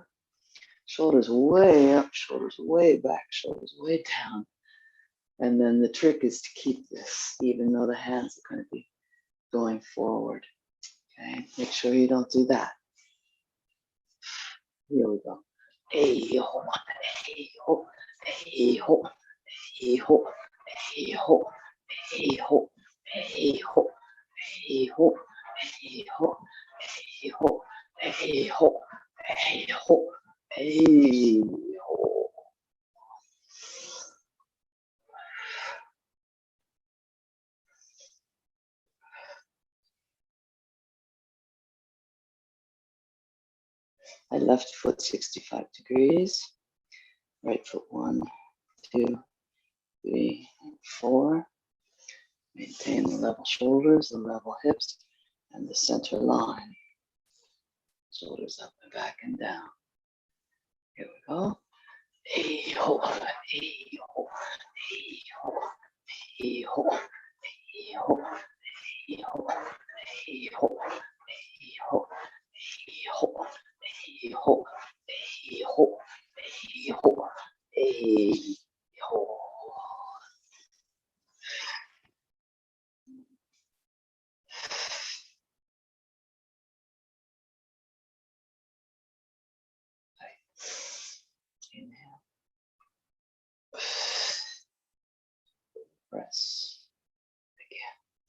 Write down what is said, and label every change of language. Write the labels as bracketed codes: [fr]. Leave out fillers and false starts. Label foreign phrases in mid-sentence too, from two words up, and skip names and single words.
[en] Shoulders way up, shoulders way back, shoulders way down. And then the trick is to keep this, even though the hands are going to be going forward. Okay, make sure you don't do that. Here we go. Hey ho, hey ho, hey ho, hey ho, hey ho, hey ho, hey ho, hey ho, hey ho, hey ho, hey ho, hey ho, hey ho. My left foot 65 degrees. Right foot 1, 2, 3, 4. Maintain the level shoulders, the level hips, and the center line. Shoulders up and back and down. Here we go. Hey ho, hey ho, hey ho, hey ho, hey ho, hey ho, hey ho, hey ho, hey ho, hey ho, hey ho, hey ho, hey ho. Inhale. Press again.